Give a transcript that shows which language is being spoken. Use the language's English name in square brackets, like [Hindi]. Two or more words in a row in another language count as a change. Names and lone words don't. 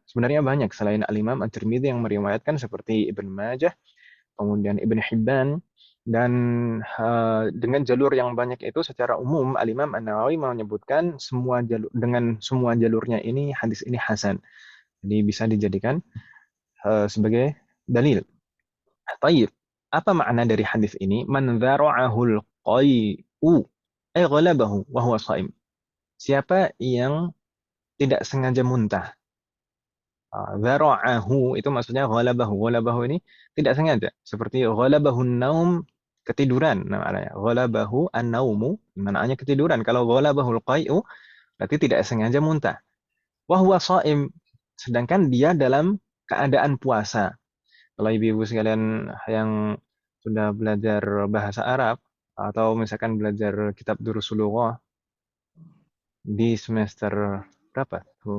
[Indonesian] Sebenarnya banyak selain Al-Imam At-Tirmidzi yang meriwayatkan seperti Ibn Majah, kemudian Ibn Hibban, dan dengan jalur yang banyak itu secara umum Al-Imam An-Nawawi menyebutkan semua jalur, dengan semua jalurnya ini hadis ini hasan. Jadi bisa dijadikan sebagai dalil. Taib. Apa makna dari hadis ini? [Arabic] Man dzara'ahul qai'u ay ghalabahu wa huwa shaim. [Indonesian] Siapa yang tidak sengaja muntah. Dzara'ahu itu maksudnya ghalabahu. Ghalabahu ini tidak sengaja. Seperti [Arabic] ghalabahun naum, [Indonesian] ketiduran namanya. [Arabic] Ghalabahu an-naumu, [Indonesian] maknanya ketiduran. Kalau [Arabic] ghalabahul qai'u [Indonesian] berarti tidak sengaja muntah. [Arabic] Wa huwa shaim, [Indonesian] sedangkan dia dalam keadaan puasa. Kalau ibu-ibu sekalian yang sudah belajar bahasa Arab atau misalkan belajar kitab Durusul Lughah di semester berapa tuh?